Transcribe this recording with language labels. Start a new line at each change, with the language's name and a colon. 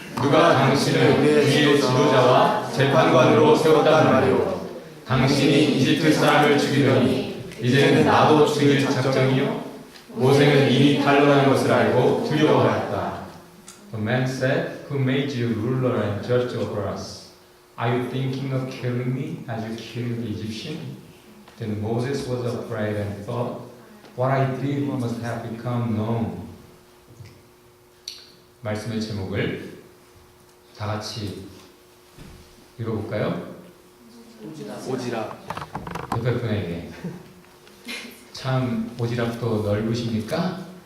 Korean: 누가 당신을 우리의 지도자와 재판관으로 세웠단 말이오. 당신이 이집트 사람을 죽이더니 이제는 나도 죽일 작정이요? 모세는 이미 탄로난 것을 알고 두려워하였다.
English: The man said, Who made you ruler and judge over us? Are you thinking of killing me as you killed the Egyptian? Then Moses was afraid and thought, What I did must have become known.
Korean: 말씀의 제목을 다 같이 읽어볼까요? 오지랖. 옆에 분에게 참 오지랖도 넓으십니까?